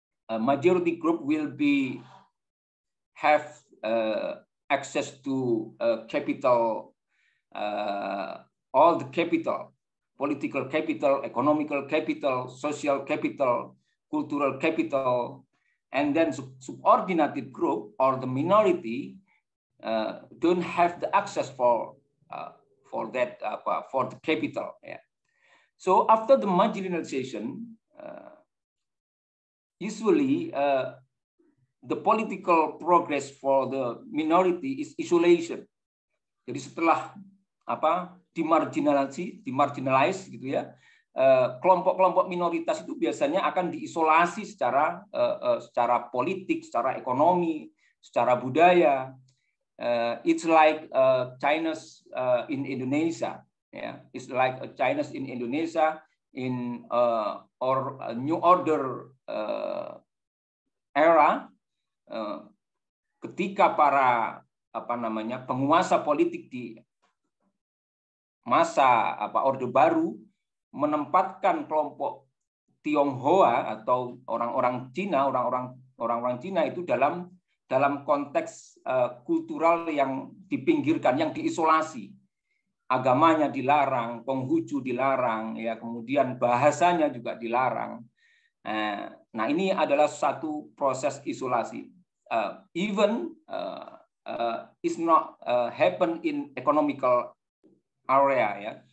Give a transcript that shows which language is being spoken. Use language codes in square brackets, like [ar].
[en] Majority group will have access to capital, all the capital, political capital, economical capital, social capital, cultural capital, and then subordinated group or the minority don't have the access for that for the capital. Yeah. So after the marginalization, usually the political progress for the minority is isolation. [id] Jadi setelah dimarginalize gitu ya, kelompok-kelompok minoritas itu biasanya akan diisolasi secara politik, secara ekonomi, secara budaya. [en] It's like China's in Indonesia, yeah. It's like China's in Indonesia in or a New Order era, [id] ketika para penguasa politik di masa Orde Baru menempatkan kelompok Tionghoa atau orang-orang Cina, orang-orang Cina itu dalam konteks kultural yang dipinggirkan, yang diisolasi. Agamanya dilarang, Konghucu dilarang, ya, kemudian bahasanya juga dilarang. Nah, ini adalah satu proses isolasi. [en] Even is not happen in economical area, ya.